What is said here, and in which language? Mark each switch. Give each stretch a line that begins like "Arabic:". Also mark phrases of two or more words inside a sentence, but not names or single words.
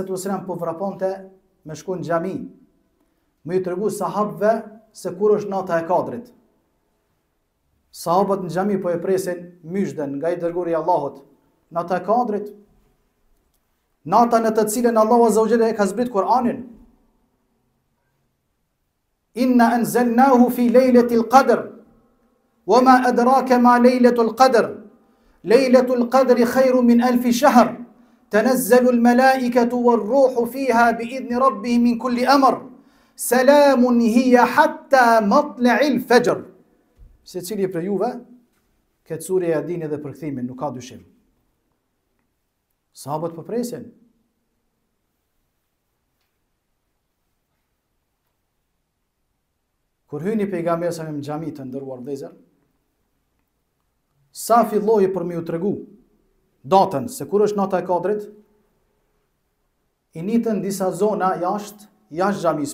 Albanian: po vraponte me shku në xhami, me i tregu sahabëve se kur është nata e Kadrit. Sahabët në xhami po e presin myshdën nga i dërguari i Allahut. Nata e Kadrit, nata në të cilën Allahu
Arabic: عز وجل
Albanian: e ka zbrit Kur'anin.
Arabic: إنا أنزلناه في ليلة القدر وما أدراك ما ليلة القدر. ليلة القدر خير من ألف شهر. تنزل الملائكة والروح فيها بإذن ربهم من كل أمر سلام هي حتى مطلع الفجر.
Albanian: Se cili për juve këtë surje ja dini dhe përkthimin, nuk ka dyshim. Sahabët po presin. Kur hyni pejgamberi sa në xhami të ndëruar vëllezër, sa filloi për më u tregu datën se kur është nata e Kadrit, i nitën disa zona jashtë xhamis.